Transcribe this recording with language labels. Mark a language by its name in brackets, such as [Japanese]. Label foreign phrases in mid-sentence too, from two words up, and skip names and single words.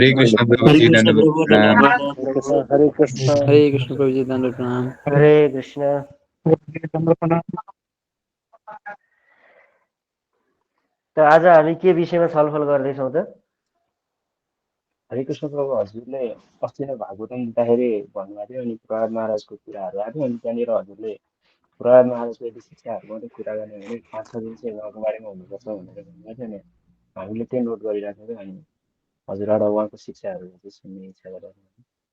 [Nepali] हरे कृष्ण प्रभु हरे जी, कृष्ण दंडवत प्रभु प्रणाम। हरे कृष्ण हरे कृष्ण प्रभु जी दंड प्रणाम। हरे कृष्ण। त आज हामी के विषयमा छलफल गर्दैछौँ त? हरे कृष्ण प्रभु, हजुरले अस्ति नै भागवतम दिँदाखेरि भन्नुभएको थियो अनि प्रहलाद महाराजको कुराहरू आएको अनि त्यहाँनिर हजुरले प्रहलाद महाराजको यदि शिक्षाहरू मात्रै कुरा गर्ने भने 5-6 दिन चाहिँ उहाँको बारेमा हुनुपर्छ भनेर भन्नुभएको थियो नि। हामीले त्यही नोट गरिराखेको थियौँ अनि हजुरबाट उहाँको शिक्षाहरू चाहिँ सुन्ने इच्छा गरिरहेको